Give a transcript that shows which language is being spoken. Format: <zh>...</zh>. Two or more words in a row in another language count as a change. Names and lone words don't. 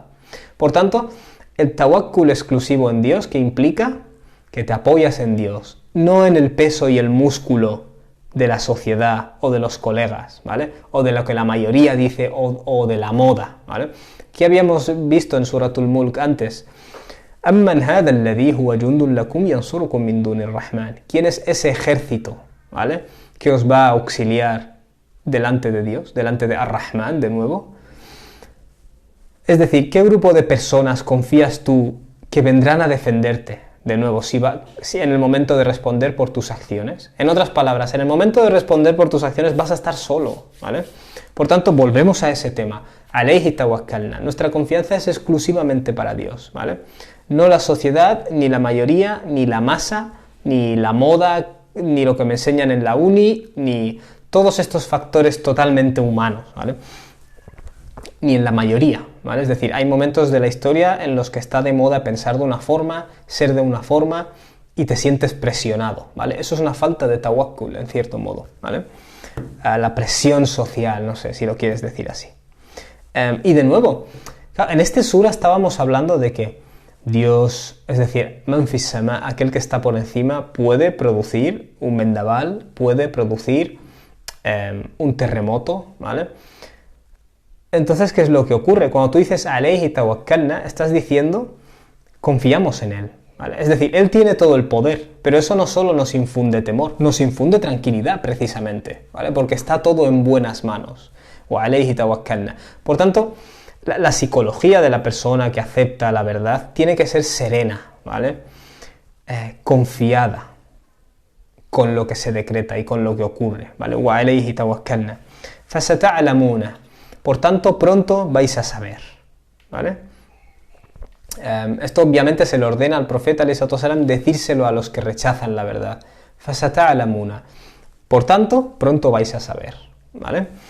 <es>Por tanto, el tawakkul exclusivo en Dios, que implica que te apoyas en Dios, no en el peso y el músculo de la sociedad o de los colegas, ¿vale? O de lo que la mayoría dice o de la moda, ¿vale? ¿Qué habíamos visto en Suratul Mulk antes?</es> <ar>أَمَّنْ هَذَا الَّذِي هُوَ جُنْدٌ لَكُمْ يَنْصُرُكُمْ مِنْ دُونِ الرَّحْمَنِ.</ar> <es>¿Quién es ese ejército, ¿vale? Que os va a auxiliar delante de Dios, delante de Ar-Rahman, de nuevo. Es decir, ¿qué grupo de personas confías tú que vendrán a defenderte? De nuevo, si en el momento de responder por tus acciones. En otras palabras, en el momento de responder por tus acciones vas a estar solo, ¿vale? Por tanto, volvemos a ese tema.</es> <ar>عليه توكلنا.</ar> <es>Nuestra confianza es exclusivamente para Dios, ¿vale? No la sociedad, ni la mayoría, ni la masa, ni la moda, ni lo que me enseñan en la uni, ni todos estos factores totalmente humanos, ¿vale? Ni en la mayoría, ¿vale? Es decir, hay momentos de la historia en los que está de moda pensar de una forma, ser de una forma, y te sientes presionado, ¿vale? Eso es una falta de tawakkul, en cierto modo, ¿vale? La presión social, no sé si lo quieres decir así. Y de nuevo, en este sura estábamos hablando de que Dios, es decir,</es> <ar>من في السماء,</ar> <es>aquel que está por encima, puede producir un vendaval, puede producir un terremoto, ¿vale? Entonces, ¿qué es lo que ocurre? Cuando tú dices</es> <ar>عليه توكلنا,</ar> <es>estás diciendo confiamos en Él, ¿vale? Es decir, Él tiene todo el poder, pero eso no solo nos infunde temor, nos infunde tranquilidad precisamente, ¿vale? Porque está todo en buenas manos.</es> <ar>وعليه توكلنا.</ar> <es>Por tanto, la psicología de la persona que acepta la verdad tiene que ser serena, ¿vale? Confiada con lo que se decreta y con lo que ocurre, ¿vale?</es> <ar>وعليه توكلنا. Fasata'lamuna.</ar> <es>Por tanto, pronto vais a saber, ¿vale? Esto obviamente se le ordena al profeta ﷺ decírselo a los que rechazan la verdad.</es> <ar>Fasata'lamuna.</ar> <es>Por tanto, pronto vais a saber, ¿vale?</es>